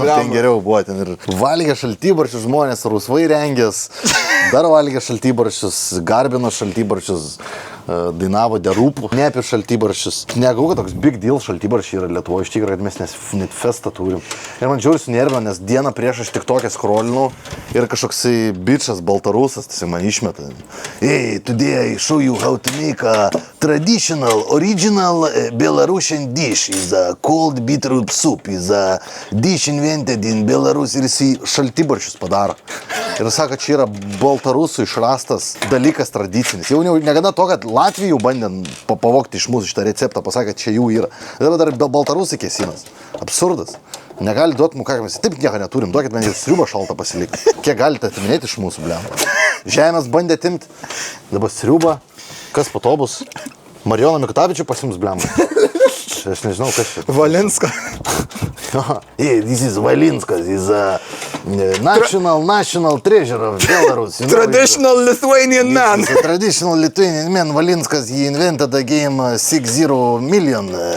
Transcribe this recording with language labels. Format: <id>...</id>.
<lt>Tai, ten geriau buvo, ten ir valgė šaltibarščius žmonės, rusvai rengės, dar valgė šaltibarščius, garbino šaltibarščius. dainavo derūpų, ne apie šaltibarščius. Negau, kad toks</lt> <en>big deal</en> <lt>šaltibarščiai yra Lietuvoje, iš tikrųjų, kad mes net festą turim. Ir man žiūri sunervino, nes dieną prieš aš tik tokią skrolinau ir kažkoksai bičas baltarusas, tai man išmeta.</lt> <en>Hey, today I show you how to make a traditional, original Belarusian dish. Is a cold beetroot soup. Is a dish invented in Belarus.</en> <lt>Ir jisai šaltibarščius padaro. Ir sako, čia yra baltarusų išrastas dalykas tradicinis. Jau negana to, kad Latvijų bandė pavogti iš mūsų šitą receptą, pasakė, kad čia jų yra. Dabar dar baltarusai kėsinas. Absurdas. Negali duoti mums, ką mes taip nieko neturim. Duokit man ir sriubą šaltą pasilikti. Kiek galite atiminėti iš mūsų, blem. Žemės bandė atimti. Dabar sriubą. Kas po to bus? Marijoną Mikutavičių pasims, blem. Aš nežinau, kas čia. Valinska.</lt> <en>Hey, this is Valinskas. He's a national treasure of Belarus. Traditional Lithuanian man. He's a traditional Lithuanian man. Valinskas, he invented the game 60 million.</en>